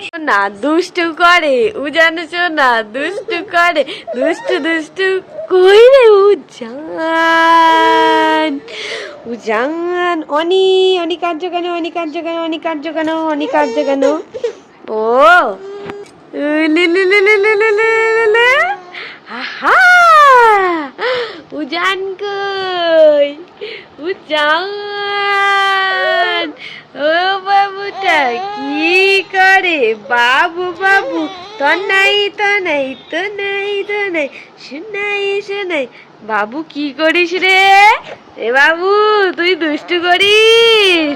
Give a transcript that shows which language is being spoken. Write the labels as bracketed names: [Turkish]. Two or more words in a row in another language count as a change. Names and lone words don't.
[Bangla] না দুষ্টু করে উজান, না দুষ্টু করে, দুষ্টু দুষ্টু কই রে উজান, উজান। অনি অনি কার্য কেন, অনি কার্য কেন, অনি কার্য কেন, অনি কার্য কেন। ও লে লে লে লে লে লে লে লে। আহা উজান কই, উজান। ও বাবুটা কি করে, বাবু বাবু, তো নাই তো নাই তো নাই তো নাই, শোনাই শোনাই। বাবু কি করিস রে, এ বাবু তুই দুষ্টু করিস।